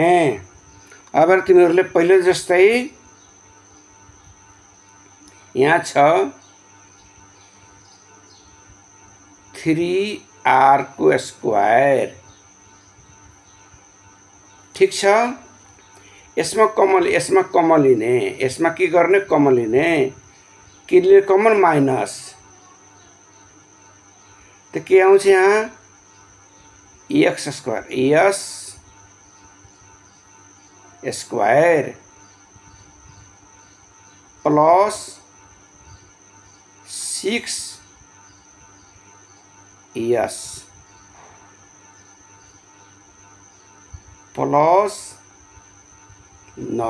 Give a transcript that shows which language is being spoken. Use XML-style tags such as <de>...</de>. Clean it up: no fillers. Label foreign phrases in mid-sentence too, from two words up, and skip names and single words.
<ne>अब तिमीहरूले पहिले जस्तै यहाँ छ 3r को स्क्वायर। ठीक छ। यसमा कमन लिने यसमा के गर्ने कमन लिने के लिए</ne> <en>common minus</en> <ne>तो के आउँछ यहाँ x स्क्वायर s स्क्वायर प्लस 6 s प्लस 9।</ne>